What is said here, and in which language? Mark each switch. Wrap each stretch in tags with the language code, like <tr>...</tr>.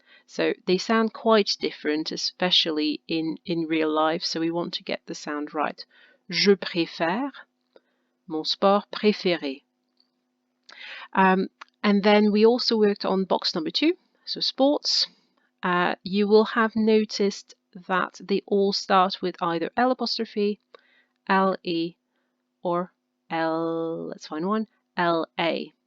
<en>So they sound quite different, especially in real life, so we want to get the sound right.</en> <fr>Je préfère mon sport préféré.</fr> <en>And then we also worked on box number 2, so sports. You will have noticed that they all start with either L apostrophe, L-E, or L, let's find one, L-A.</en>